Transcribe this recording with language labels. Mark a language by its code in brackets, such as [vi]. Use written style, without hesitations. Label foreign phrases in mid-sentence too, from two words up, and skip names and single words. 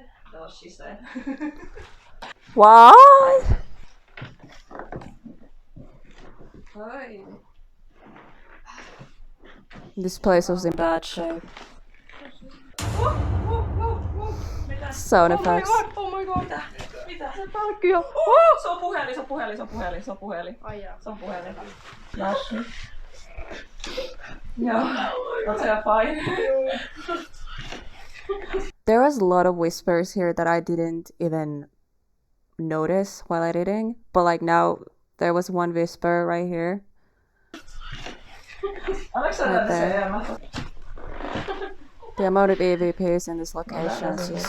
[en] That's what she said. Why? Hi. This place was in bad shape. Sound effects. Oh my god. [fi] Mitä? Se palkkio. Se on puhelin. Ai jaa. Se on puhelin. Jashi. Joo. Oot sä fine? [en] There was a lot of whispers here that I didn't even notice while editing. But like now, there was one whisper right here. Right there. The amount of EVPs in this location is just...